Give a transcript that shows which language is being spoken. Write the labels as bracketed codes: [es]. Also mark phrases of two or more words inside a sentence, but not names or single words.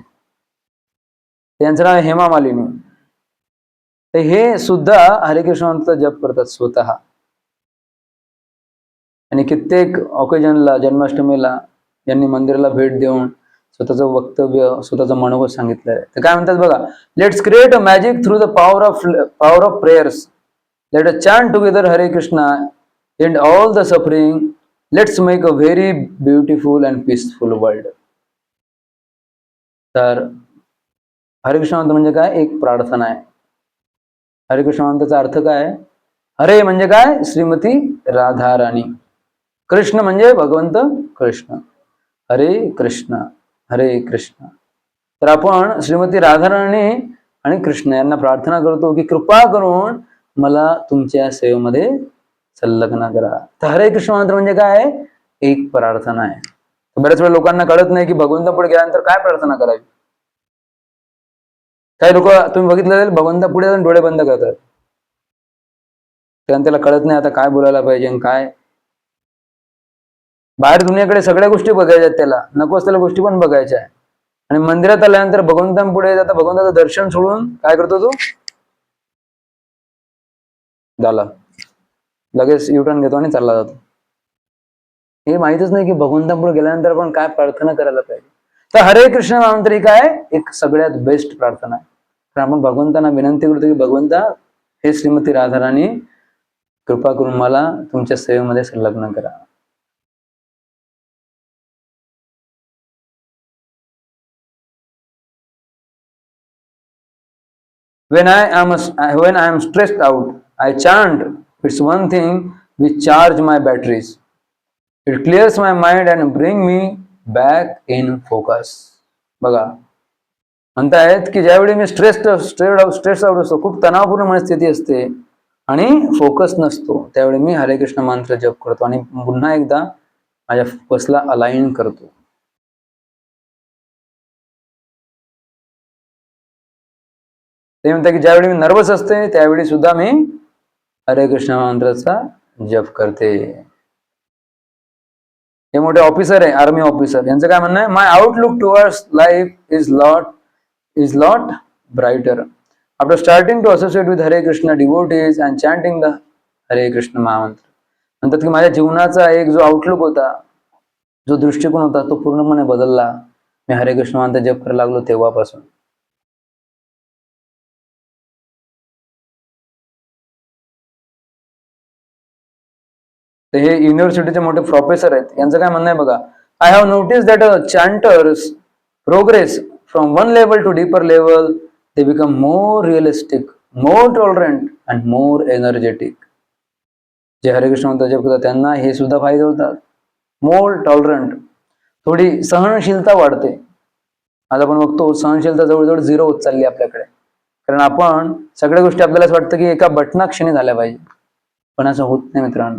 [mr] त्यांचं नाव हेमा मालिनी. तर हे सुद्धा हरिकृष्ण मंत्र जप करतात स्वतः. आणि कित्येक ऑकेजनला, जन्माष्टमीला यांनी मंदिराला भेट देऊन स्वतःचं वक्तव्य, स्वतःचं मनोगत सांगितलंय. तर काय म्हणतात बघा, [en] let's create a magic through the power of prayers. let us chant together Hare Krishna and all the suffering. let's make a very beautiful and peaceful world. [mr] तर हरिकृष्ण मंत्र म्हणजे काय? एक प्रार्थना आहे. हरिकृष्ण मंत्राचा अर्थ काय? हरे म्हणजे काय? श्रीमती राधा राणी. कृष्ण म्हणजे भगवंत कृष्ण. हरे कृष्ण, हरे कृष्ण. तर आपण श्रीमती राधाराणी आणि कृष्ण यांना प्रार्थना करतो की कृपा करून मला तुमच्या सेवेमध्ये संलग्न करा. तर हरे कृष्ण मंत्र म्हणजे काय? एक प्रार्थना आहे. बऱ्याच वेळा लोकांना कळत नाही की भगवंतापुढे गेल्यानंतर काय प्रार्थना करावी. काही लोक तुम्ही बघितलं भगवंतापुढे जाऊन डोळे बंद करतात. त्याला कळत नाही आता काय बोलायला पाहिजे काय. बाहेर दुनियाकडे सगळ्या गोष्टी बघायच्या, त्याला नको असलेल्या गोष्टी पण बघायच्या आहे. आणि मंदिरात आल्यानंतर भगवंतांपुढे जाता भगवंताचं दर्शन सोडून काय करतो तो? झाला, लगेच युटर्न घेतो आणि चालला जातो. हे माहितच नाही की भगवंतांपुढे गेल्यानंतर आपण काय प्रार्थना करायला पाहिजे. तर हरे कृष्ण मंत्र ही काय? एक सगळ्यात बेस्ट प्रार्थना आहे. तर आपण भगवंतांना विनंती करतो की भगवंता, हे श्रीमती राधाराणी, कृपा करून मला तुमच्या सेवेमध्ये संलग्न करा. [en] When I am stressed out, I chant. It's one thing which charge my batteries. It clears my mind and bring me back in focus. [mr] बघा, म्हणतायत की ज्यावेळी मी [en] stress out [mr] असतो, खूप तणावपूर्ण मनस्थिती असते आणि फोकस नसतो, त्यावेळी मी हरे कृष्ण मंत्र जप करतो आणि पुन्हा एकदा माझ्या फोकसला अलाइन करतो. ते म्हणतात की ज्यावेळी मी नर्वस असते त्यावेळी सुद्धा मी हरे कृष्ण मंत्राचा जप करते. हे मोठे ऑफिसर आहे, आर्मी ऑफिसर, यांचं काय म्हणणं आहे? [en] my outlook towards life is lot brighter after starting to associate with Hare Krishna devotees and chanting the Hare Krishna mahamantra. [mr] म्हणतात की माझ्या जीवनाचा एक जो आउटलुक होता, जो दृष्टिकोन होता, तो पूर्णपणे बदलला मी हरे कृष्ण मंत्र जप करायला लागलो तेव्हापासून. तर हे युनिव्हर्सिटीचे मोठे प्रोफेसर आहेत, यांचं काय म्हणणं आहे बघा. [en] I have notice that chanters progress from one level to deeper level. they become more realistic, more tolerant and more energetic. [mr] जे हरेकृष्ण मंत्र जप करतात त्यांना हे सुद्धा फायदे होतात. [en] more tolerant, [mr] थोडी सहनशीलता वाढते. आज आपण बघतो सहनशीलता जवळजवळ 0 होत चालली आपल्याकडे. कारण आपण सगळ्या गोष्टी आपल्याला असं वाटतं की एका बटनाक्षणी झाल्या पाहिजे, पण असं होत नाही मित्रांनो.